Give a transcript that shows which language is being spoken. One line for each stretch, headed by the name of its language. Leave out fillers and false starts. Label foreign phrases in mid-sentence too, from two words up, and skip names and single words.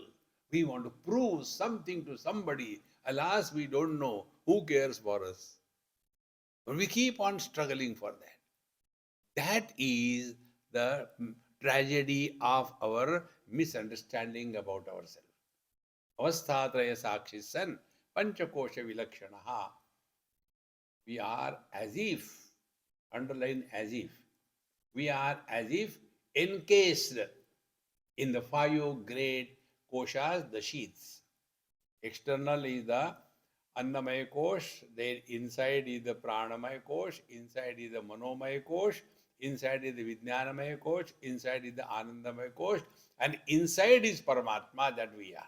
English: We want to prove something to somebody. Alas, we don't know who cares for us. But we keep on struggling for that. That is the tragedy of our misunderstanding about ourselves.
Sanskrit: Avasthatraya sakshi san panchakosha vilakshanaha.
English: We are as if, underline as if, we are as if encased in the five great koshas, the sheaths. External is the Annamaya Kosh, then inside is the Pranamaya Kosh, inside is the Manomaya Kosh, inside is the Vijnanamaya Kosh, inside is the Anandamaya Kosh, and inside is Paramatma that we are.